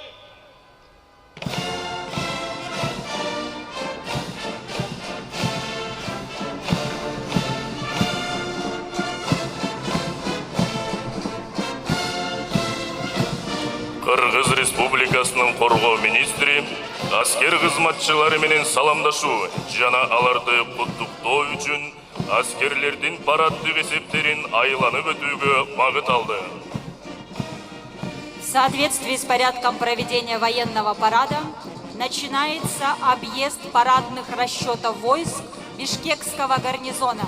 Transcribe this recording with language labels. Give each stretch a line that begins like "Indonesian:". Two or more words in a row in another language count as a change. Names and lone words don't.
Kyrgyz: Кыргыз Республикасынын коргоо министри аскер кызматчылары менен саламдашуу жана аларды куттуктоо үчүн аскерлердин параддык эсептерин айланып өтүүгө багыт алды.
Russian: В соответствии с порядком проведения военного парада начинается объезд парадных расчетов войск Бишкекского гарнизона.